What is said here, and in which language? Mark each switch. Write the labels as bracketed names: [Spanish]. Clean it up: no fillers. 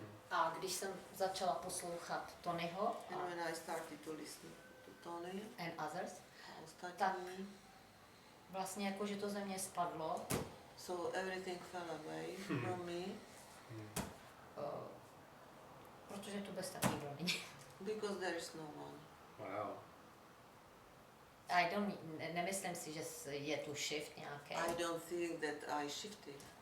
[Czech] A když jsem začala poslouchat Tonyho [English] And when I started to listen to Tony and others, [Czech] a Tak. ostatní, vlastně jako, že to ze mě spadlo, [English] so everything fell away from me [Czech] protože tu bez tak nikdo není. [English] because there is no one. Wow. [Czech] Nemyslím si, že je tu shift nějaký, [English] I don't think that I shifted,